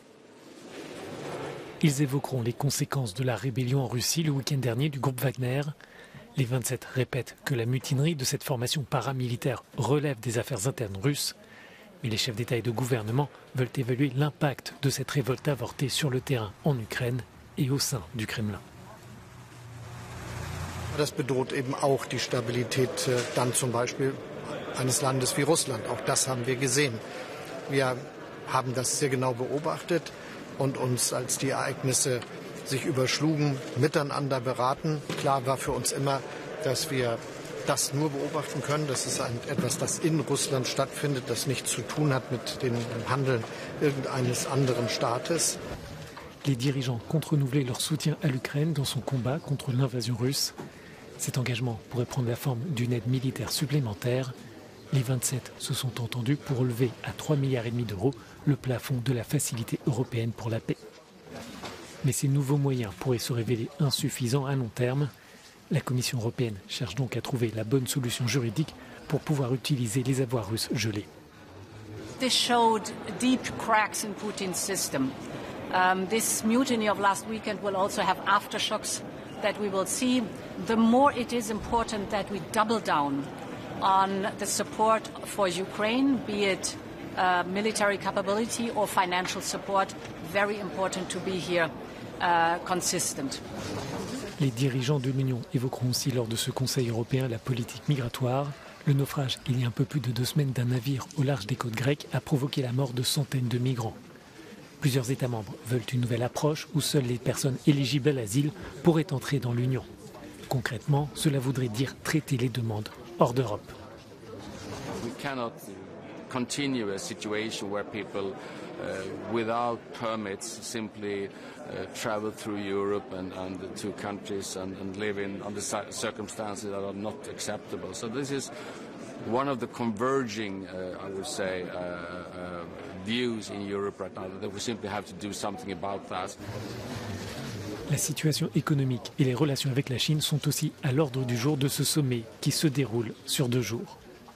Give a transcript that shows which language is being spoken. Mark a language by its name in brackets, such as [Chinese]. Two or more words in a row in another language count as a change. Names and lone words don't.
[French] Ils évoqueront les conséquences de la rébellion en Russie le week-end dernier du groupe Wagner. Les 27 répètent que la mutinerie de cette formation paramilitaire relève des affaires internes russes. Mais les chefs d'État et de gouvernement veulent évaluer l'impact de cette révolte avortée sur le terrain en Ukraine et au sein du Kremlin. [German] Das bedroht eben auch die Stabilität dann zum Beispiel eines Landes wie Russland. Auch das haben wir gesehen. Wir haben das sehr genau beobachtet und uns, als die Ereignisse sich überschlugen, miteinander beraten. Klar war für uns immer, dass wir das nur beobachten können. Das ist etwas, das in Russland stattfindet, das nichts zu tun hat mit dem Handeln irgendeines anderen Staates. [French] Les dirigeants comptent renouveler leur soutien à l'Ukraine dans son combat contre l'invasion russe. Cet engagement pourrait prendre la forme d'une aide militaire supplémentaire. Les 27 se sont entendus pour relever à 3,5 milliards d'euros le plafond de la Facilité européenne pour la paix. Mais ces nouveaux moyens pourraient se révéler insuffisants à long terme. La Commission européenne cherche donc à trouver la bonne solution juridique pour pouvoir utiliser les avoirs russes gelés. [English] This showed deep cracks in Putin's system. This mutiny of last weekend will also have aftershocks that we will see. The more it is important that we double down on the support for Ukraine, be it military capability or financial support, very important to be here consistent. [French] Les dirigeants de l'Union évoqueront aussi lors de ce Conseil européen la politique migratoire. Le naufrage, il y a un peu plus de 2 semaines, d'un navire au large des côtes grecques a provoqué la mort de centaines de migrants. Plusieurs États membres veulent une nouvelle approche où seules les personnes éligibles à l'asile pourraient entrer dans l'Union. Concrètement, cela voudrait dire traiter les demandes hors d'Europe. [English] We cannot continue a situation where people without permits simply travel through Europe and to countries and live under circumstances that are not acceptable. So this is one of the converging, I would say, views in Europe right now, that we simply have to do something about that. [French] La situation économique et les relations avec la Chine sont aussi à l'ordre du jour de ce sommet qui se déroule sur 2 jours.